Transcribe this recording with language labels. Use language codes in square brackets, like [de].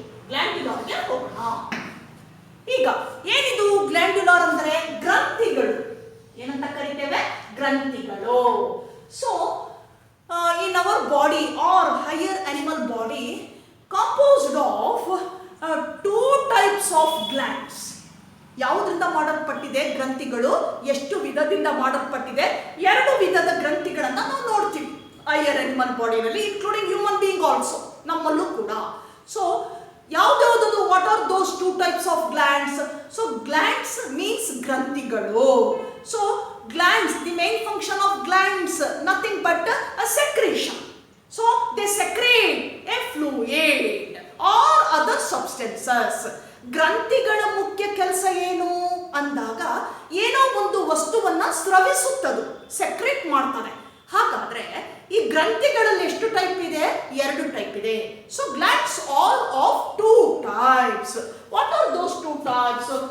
[kn] glandular ಗೆ ಹೋಗೋಣ. ಈಗ ಏನಿದು ಗ್ಲ್ಯಾಂಡ್ಯುಲಾರ್ ಅಂದ್ರೆ ಗ್ರಂಥಿಗಳು, ಏನಂತ ಕರಿತೇವೆ, ಗ್ರಂಥಿಗಳು. [en] So in our body or higher animal body composed of two types of glands. [kn] ಯಾವುದರಿಂದ ಮಾಡಲ್ಪಟ್ಟಿದೆ ಗ್ರಂಥಿಗಳು, ಎಷ್ಟು ವಿಧದಿಂದ ಮಾಡಲ್ಪಟ್ಟಿದೆ, ಎರಡು ವಿಧದ ಗ್ರಂಥಿಗಳನ್ನ ನಾವು ನೋಡ್ತೀವಿ higher animal ಬಾಡಿನಲ್ಲಿ, [en] including human being also, [kn] ನಮ್ಮಲ್ಲೂ ಕೂಡ. [en] so [kn] ಯಾವ್ದು, [en] What are those two types of glands? So glands means ಗ್ರಂಥಿಗಳು. So glands, the main function of glands nothing but a secretion. So they secrete a fluid or other substances. [kn] ಗ್ರಂಥಿಗಳ ಮುಖ್ಯ ಕೆಲಸ ಏನು ಅಂದಾಗ, ಏನೋ ಒಂದು ವಸ್ತುವನ್ನ ಸ್ರವಿಸುತ್ತದು, ಸೆಕ್ರೇಟ್ ಮಾಡ್ತಾರೆ. ಹಾಗಾದ್ರೆ ಈ ಗ್ರಂಥಿಗಳಲ್ಲಿ ಎಷ್ಟು ಟೈಪ್ ಇದೆ? ಎರಡು ಟೈಪ್ ಇದೆ. [en] So glands all of two types. What are those two types?